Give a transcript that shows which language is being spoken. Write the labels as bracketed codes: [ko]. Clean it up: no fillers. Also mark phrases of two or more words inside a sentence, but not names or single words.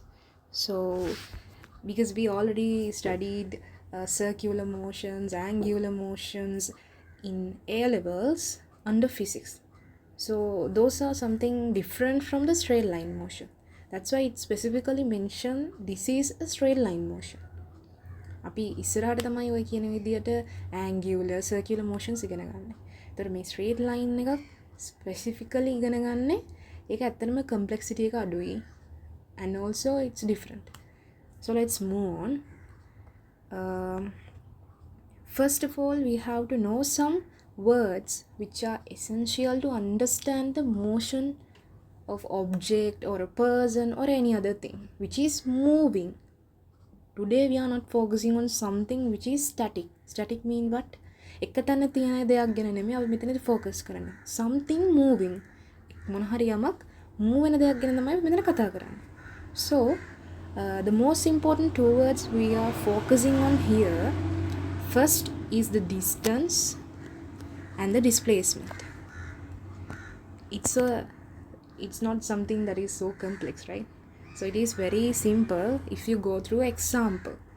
[en] So because we already studied circular motions, angular motions in A levels under physics, so those are something different from the straight line motion. That's why it specifically mentioned this is a straight line motion. [si] අපි ඉස්සරහට තමයි ඔය කියන විදියට [en] angular circular motions [si] ඉගෙන ගන්න. ඒතර මේ [en] straight line [si] එකක් specifically ඉගෙන ගන්න ඒක ඇත්තටම complexity එක අඩුයි, [en] and also it's different. So let's move on. First of all, we have to know some words which are essential to understand the motion of object or a person or any other thing which is moving. Today we are not focusing on something which is static. Static mean what? [si] එක තැන තියෙන දෙයක් ගැන නෙමෙයි අපි මෙතනදී focus කරන්නේ. [en] Something moving. [si] මොන හරි යමක් move වෙන දෙයක් ගැන තමයි මෙතන කතා කරන්නේ. [en] So the most important two words we are focusing on here, first is the distance and the displacement. It's not something that is so complex, right? So it is very simple if you go through example.